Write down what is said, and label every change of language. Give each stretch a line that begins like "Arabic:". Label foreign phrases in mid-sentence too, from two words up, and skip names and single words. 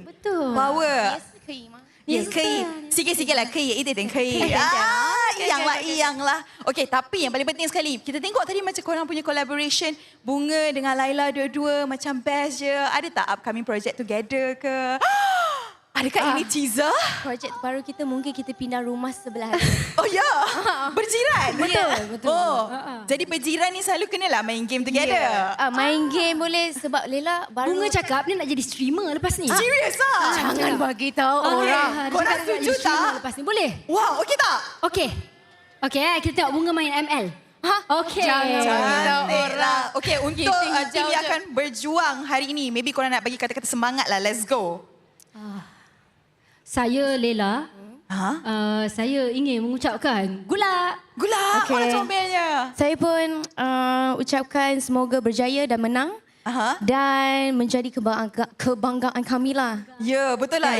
Malay: Betul. Power. Yes, 可以. Sikit-sikit lah,
Chinese: 可以, 一点点可以.
Malay: Iyang lah. Okey, tapi yang paling penting sekali, kita tengok tadi macam korang punya collaboration, Bunga dengan Laila dua-dua macam best je. Ada tak
English: upcoming project together
Malay: ke? Adakah ini teaser? Projek terbaru kita mungkin kita pindah rumah sebelah. Oh ya, berjiran. Betul. Oh, jadi berjiran ni selalu kenalah main game together. Main game boleh sebab Lela baru. Bunga cakap ni nak jadi streamer lepas ni. Serius ah? Jangan bagi tahu orang. Korang setuju tak? Lepas ni boleh? Wow, okey tak? Okey, kita tengok Bunga main ML. Okey. Jangan orang. Okey, untuk tim yang akan berjuang hari ini, maybe korang nak bagi kata-kata semangat lah.
English: Let's go.
Malay: Saya Lela. Saya ingin mengucapkan gula. Okay. Mana comelnya? Saya pun ucapkan semoga berjaya dan menang. Dan menjadi kebanggaan kami lah. Ya, betul lah.